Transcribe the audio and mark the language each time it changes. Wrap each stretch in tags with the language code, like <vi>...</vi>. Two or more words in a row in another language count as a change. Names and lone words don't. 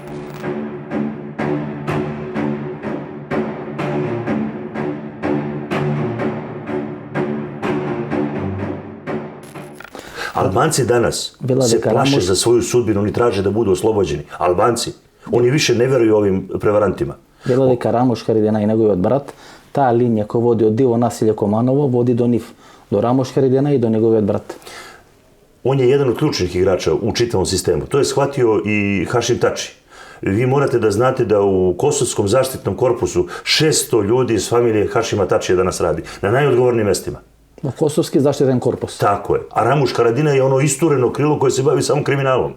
<sr>Albanci danas se plaše za svoju sudbinu, oni traže da budu oslobođeni. Albanci. Oni više ne veruju ovim prevarantima.</sr> <mk>Вела дека Рамош Харадинaj и неговиот брат, таа линија која води од Диво Насиле Команово, води до нив, до Рамош Харадинaj и до неговиот брат.</mk> <sr>On je jedan od ključnih igrača u čitavom sistemu. To je shvatio i Hašim Tači. Vi morate da znate da u Kosovskom zaštitnom korpusu 600 ljudi iz familije Hašima Tačija danas radi. Na najodgovornijim mestima. Kosovski zaštitan korpus. Tako je. A Ramuš Haradinaj je ono istureno krilo koje se bavi samo kriminalom.</sr>